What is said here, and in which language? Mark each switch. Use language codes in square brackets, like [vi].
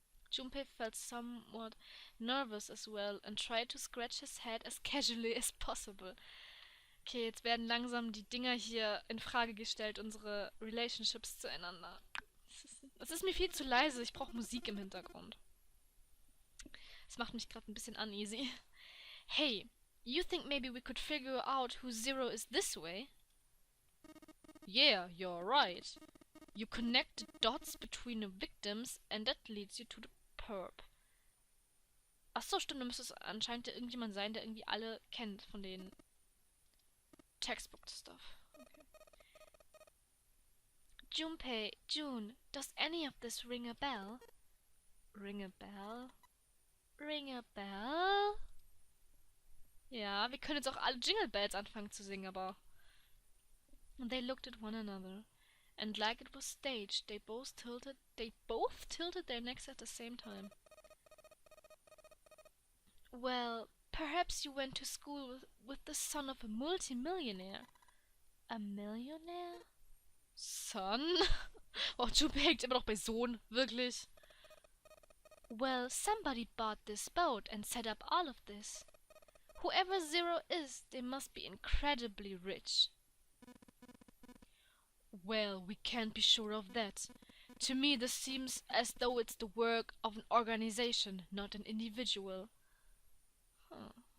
[en] Junpei felt somewhat nervous as well and tried to scratch his head as casually as possible. [de] Okay, jetzt werden langsam die Dinger hier in Frage gestellt, unsere Relationships zueinander. Es ist mir viel zu leise, ich brauche Musik im Hintergrund. Das macht mich gerade ein bisschen uneasy. [en] Hey, you think maybe we could figure out who Zero is this way? Yeah, you're right. You connect the dots between the victims and that leads you to the perp. [de] Achso, stimmt, da müsste es anscheinend irgendjemand sein, der irgendwie alle kennt von den Textbook-Stuff. Okay. [en] Junpei, June, does any of this ring a bell? Ring a bell? Ring a bell? [de] Ja, wir können jetzt auch alle Jingle Bells anfangen zu singen, aber... [en] They looked at one another, and like it was staged, they both tilted their necks at the same time. Well, perhaps you went to school with the son of a multimillionaire. A millionaire? Son? [de] Oh, Junpei hängt immer noch bei Sohn, wirklich. [en] Well, somebody bought this boat and set up all of this. Whoever Zero is, they must be incredibly rich. Well, we can't be sure of that. To me, this seems as though it's the work of an organization, not an individual. Huh.